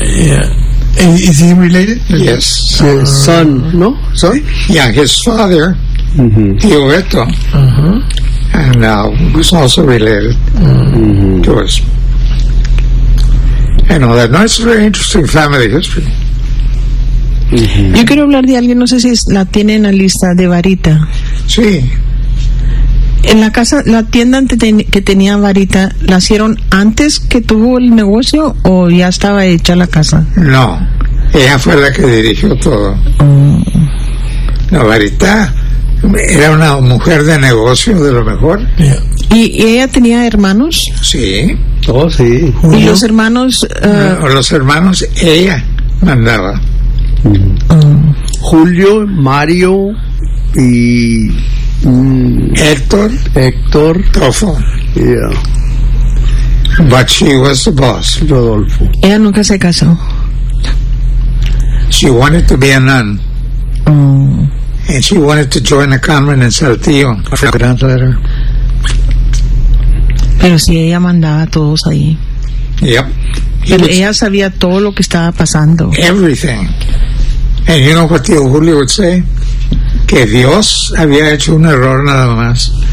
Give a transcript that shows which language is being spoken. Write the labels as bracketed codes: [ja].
[en] Yeah. Is he related? Yes. Son, no? Son? Yeah, his father, Tio Beto. And now was also related to us. And all that. No, it's a very interesting family history. [es] Yo quiero hablar de alguien, no sé si la tienen en la lista, de Varita. Sí. En la casa, la tienda que tenía Varita, ¿la hicieron antes que tuvo el negocio o ya estaba hecha la casa? No, ella fue la que dirigió todo. No, Varita era una mujer de negocio de lo mejor. Yeah. ¿Y ella tenía hermanos? Sí. Oh, sí. ¿Y los hermanos? Los hermanos ella mandaba. Julio, Mario y Héctor Tofo. [en] Yeah. But she was the boss. [es] Rodolfo. Ella nunca se casó. [en] She wanted to be a nun. And she wanted to join a convent in Saltillo. For a grand letter. [es] Pero si ella mandaba a todos ahí. [en] Yep. [es] Pero ella sabía todo lo que estaba pasando. [en] Everything. And you know what Tio Julio would say? [es] Que Dios había hecho un error nada más.